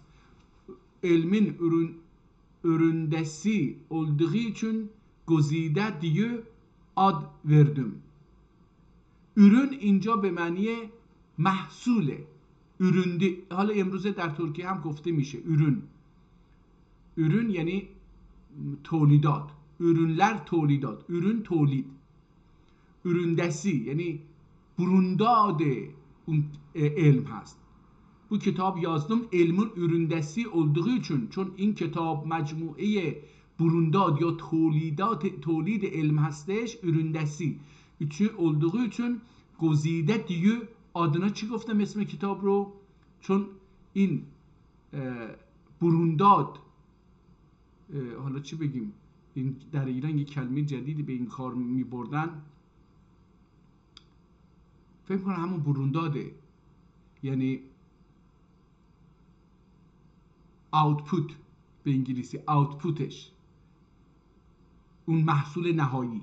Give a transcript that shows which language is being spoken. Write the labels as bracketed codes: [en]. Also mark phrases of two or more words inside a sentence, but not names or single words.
[tr] علمün üründesi olduğu için گزیده diye ad verdim. [fa] ürün اینجا به معنی محصوله. üründü. حالا امروزه در ترکیه هم گفته میشه ürün. ürün یعنی تولیدات. ürünler تولیدات. ürün تولید. üründesi یعنی burundad اون علم هست. [tr] Bu kitap yazdım ilmin üründesi olduğu için. [fa] چون این کتاب مجموعه burundad یا تولید علم هستش، [tr] üründesi için olduğu için گزیده diye adına [fa] چی گفتم اسم کتاب رو؟ چون این برونداد، حالا چی بگیم، این در ایران یک کلمه جدیدی به این کار می بردن، فکر کنم همون برونداده، یعنی output به انگلیسی، outputش، اون محصول نهایی.